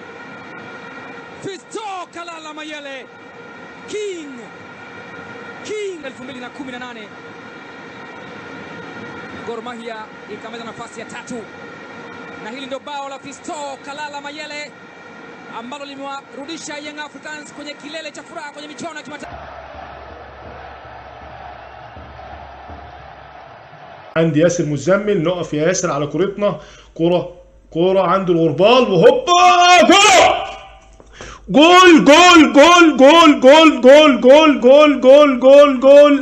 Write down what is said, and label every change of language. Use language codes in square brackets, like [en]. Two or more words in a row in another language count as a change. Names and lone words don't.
[sw] Fiston Kalala Mayele King 2018. Gor Mahia ikamaliza nafasi ya 3, na hili ndio bao la Fiston Kalala Mayele ambalo limewarudisha Young Africans kwenye kilele cha furaha kwenye michuano ya kimataifa. [ar] عند ياسر مزمل، نقف يا ياسر على كورتنا. كرة عند الغربال وهوبا جول جول جول جول جول جول جول جول جول جول جول.